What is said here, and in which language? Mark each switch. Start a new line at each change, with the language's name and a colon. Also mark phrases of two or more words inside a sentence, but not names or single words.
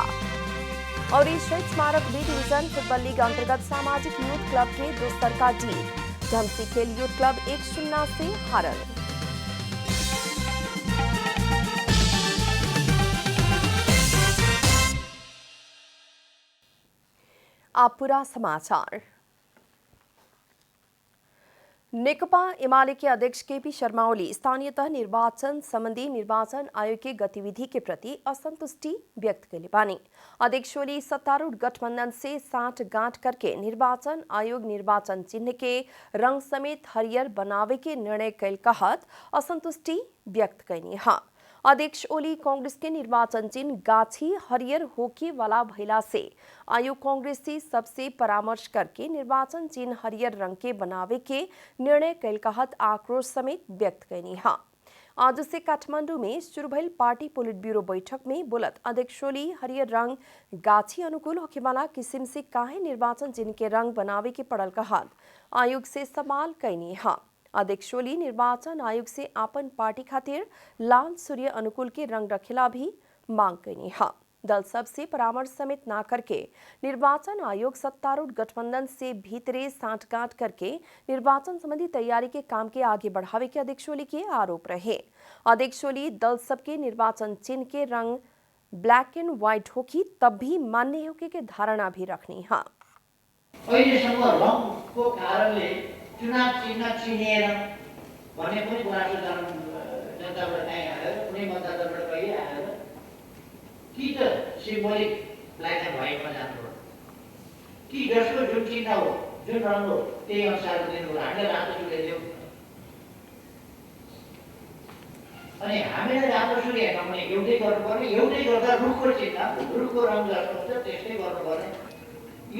Bhojpuri: और शहीद स्मारक बी डिवीजन फुटबॉल लीग अंतर्गत सामाजिक यूथ क्लब के दोस्तर का जीत। झमसी खेल यूथ क्लब 1-0 से हारल। आप पूरा समाचार। नेकपा एमाले के अध्यक्ष केपी शर्मा ओली स्थानीयतः निर्वाचन संबंधी निर्वाचन आयोग की गतिविधि के प्रति असंतुष्टि व्यक्त कैले बानी। अध्यक्ष ओली सत्तारूढ़ गठबंधन से साठगांठ करके निर्वाचन आयोग निर्वाचन चिन्ह के रंग समेत हरियर बनावे के निर्णय कैल कहत असंतुष्टि व्यक्त कैनी है। अध्यक्ष ओली कांग्रेस के निर्वाचन चिन्ह गाछी हरियर होके वाला भइला से आयोग कांग्रेस से सबसे परामर्श करके निर्वाचन चिन्ह हरियर रंग के बनावे के निर्णय कैल कहत आक्रोश समेत व्यक्त कैनी है। आज से काठमांडू में शुरू भइल पार्टी पोलिट ब्यूरो बैठक में बोलत अध्यक्ष ओली हरियर रंग गाछी अनुकूल होके वाला किस्म से काहे निर्वाचन चिन्ह के रंग बनावे के पड़ल कहत आयोग से सवाल कैनी है। अध्यक्ष ओली निर्वाचन आयोग से आपन पार्टी खातिर लाल सूर्य अनुकूल के रंग रखेला भी मांग कैनी है। दल सबसे परामर्श समेत ना करके निर्वाचन आयोग सत्तारूढ़ गठबंधन से भीतरे साठगांठ करके निर्वाचन संबंधी तैयारी के काम के आगे बढ़ावे के अध्यक्ष ओली के आरोप रहे। अध्यक्ष ओली दल सबके निर्वाचन चिन्ह के रंग
English: black and white
Bhojpuri: होगी तब भी मान्य होके के धारणा भी रखनी है।
Nepali: चुनाव चिन्ह चिनेर भन्ने पनि गुनासो जनताबाट चाहिँ आएर कुनै मतदाताबाट कहिले आएर कि त
English: symbolic black and
Nepali: व्हाइटमा जानु कि जसको जुन चिन्ह हो जुन रङ हो त्यही अनुसारको दिनु हो। हामीले रातो सूर्य दियौँ अनि हामीले रातो सूर्य हेर्न भने एउटै गर्नुपर्ने, एउटै गर्दा रुखको चिन्ह रुखको रङ जस्तो हुन्छ त्यस्तै गर्नुपर्ने।